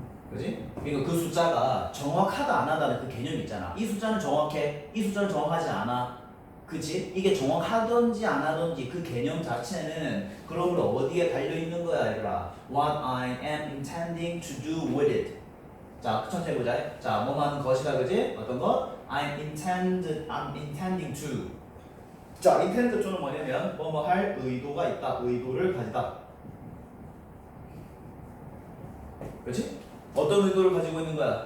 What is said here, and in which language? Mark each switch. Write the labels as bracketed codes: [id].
[ko] 그지? 그러니까 그 숫자가 정확하다 안 하다는 그 개념이 있잖아. 이 숫자는 정확해, 이 숫자는 정확하지 않아. 그치? 이게 정확하던지 안 하던지 그 개념 자체는 그러므로 어디에 달려있는 거야 얘들아. [en] What I am intending to do with it. [ko] 자, 천천히 해보자. 자, 뭐뭐 하는 것이다, 그지? 어떤 것? [en] I'm intending to. [ko] 자, intend to는 뭐냐면 뭐뭐 할 의도가 있다, 의도를 가지다. 그렇지? 어떤 의도를 가지고 있는 거야?